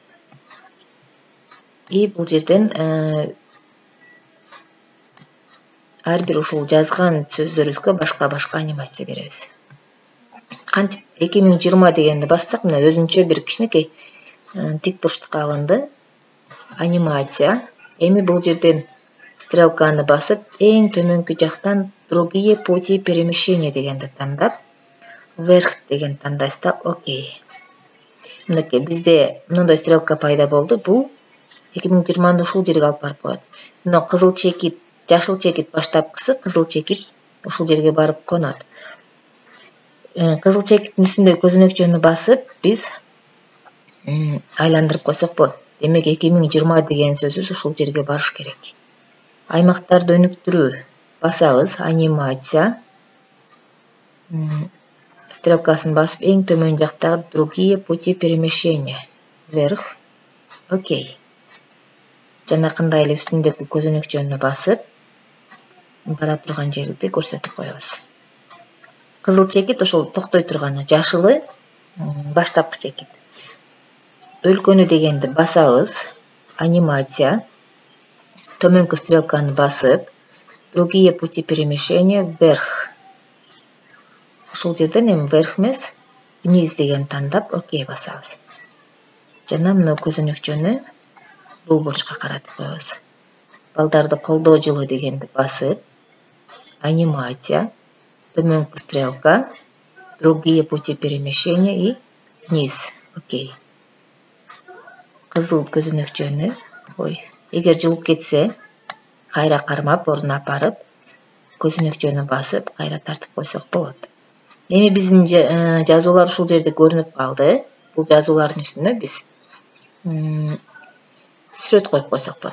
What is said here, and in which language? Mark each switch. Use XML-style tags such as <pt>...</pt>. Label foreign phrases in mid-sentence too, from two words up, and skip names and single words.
<ky>И бул жерден ар бир ушул жазган сөздөрүбүзгө башка анимация беребиз. Кантип 2020 дегенди бассак, мына өзүнчө бир кичинекей тик бурчтукка алынды. Анимация. Эми бул жерден стрелканы басып, эң төмөнкү жактан</ky> <ru>другие пути перемещения</ru> <ky>дегенди тандап, вверх деген тандайсыз да, окей. Мынакей бизде мындай стрелка пайда болду. Бул 2020 ушул жерге алып барып коет. Мына кызыл чекит, жашыл чекит баштапкысы, кызыл чекит ушул жерге барып конот. Кызыл чекиттин үстүндөгү көзөнөкчөнү басып, биз айландырып койсок болот. Демек 2020 деген сөзүбүз ушул жерге барыш керек. Аймактарды өнүктүрүү басабыз, анимация. Стрелкасын басып, эң төмөн жактагы</ky> <ru>другие пути перемещения. Вверх. Окей.</ru> <ky>Жанакындай эле үстүндөгү көзөнөкчөнү басып, бара турган жерди көрсөтүп коебуз. Кызыл чекит ошол токтой турганы, жашылы баштапкы чекит. Өлкөнү дегенди басабыз, анимация. Төмөнкү стрелканы басып,</ky> <ru>другие пути перемещения вверх.</ru> <ky>Ушул жерден эми вверх эмес, вниз деген тандап, окей басабыз. Жана мына көзөнөкчөнү бул бурчка каратып коебуз. Балдарды колдоо жылы дегенди басып, анимация, төмөнкү стрелка,</ky> <ru>другие пути перемещения и вниз.</ru> <ky>Окей. Кызыл көзөнөкчөнү, эгер жылып кетсе, кайра кармап, ордуна апарып, көзөнөкчөнү басып, кайра тартып койсок болот. Эми биздин жазуулар ушул жерде көрүнүп калды. Бул жазуулардын үстүнө биз сүрөт коюп койсок болот.</ky>